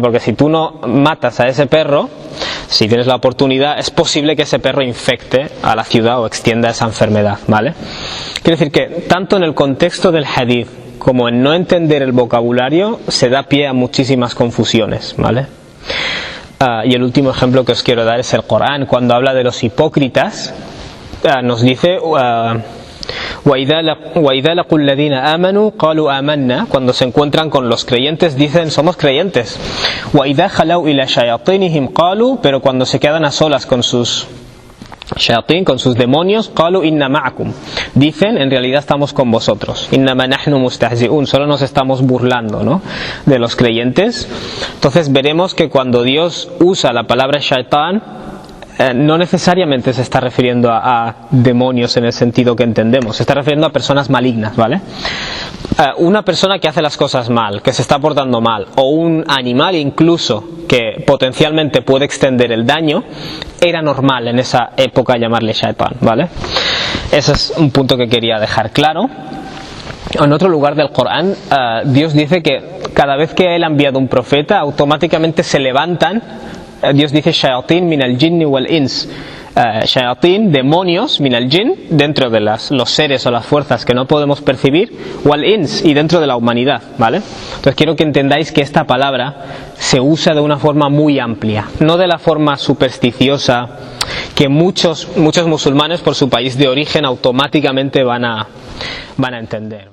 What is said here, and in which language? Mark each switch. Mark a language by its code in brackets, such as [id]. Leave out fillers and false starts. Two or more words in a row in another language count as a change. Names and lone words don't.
[es] Porque si tú no matas a ese perro, si tienes la oportunidad, es posible que ese perro infecte a la ciudad o extienda esa enfermedad, ¿vale? Quiere decir que tanto en el contexto del hadith como en no entender el vocabulario se da pie a muchísimas confusiones, ¿vale? Y el último ejemplo que os quiero dar es el Corán. Cuando habla de los hipócritas, nos dice [ar] وَإِذَا لَقُوا الَّذِينَ آمَنُوا قَالُوا آمَنَّا. [es] Cuando se encuentran con los creyentes dicen somos creyentes. [ar] وَإِذَا خَلَوْا إِلَى شَيَاطِينِهِمْ قَالُوا. [es] Pero cuando se quedan a solas con sus shayatín, con sus demonios, [ar] قَالُوا إِنَّا مَعَكُمْ. [es] Dicen, en realidad estamos con vosotros. [ar] إِنَّمَا نَحْنُ مُسْتَهْزِئُونَ. [es] Solo nos estamos burlando, ¿no?, de los creyentes. Entonces veremos que cuando Dios usa la palabra shaitán, no necesariamente se está refiriendo a demonios en el sentido que entendemos, se está refiriendo a personas malignas, ¿vale? Una persona que hace las cosas mal, que se está portando mal, o un animal incluso que potencialmente puede extender el daño, era normal en esa época llamarle shaitán, ¿vale? Ese es un punto que quería dejar claro. En otro lugar del Corán, Dios dice que cada vez que Él ha enviado un profeta, automáticamente se levantan. Dios dice [ar] شياطين من الجن والإنس شياطين, demonios, من الجن, [es] dentro de los seres o las fuerzas que no podemos percibir, [ar] والإنس, [es] y dentro de la humanidad, ¿vale? Entonces quiero que entendáis que esta palabra se usa de una forma muy amplia, no de la forma supersticiosa que muchos musulmanes por su país de origen automáticamente van a entender.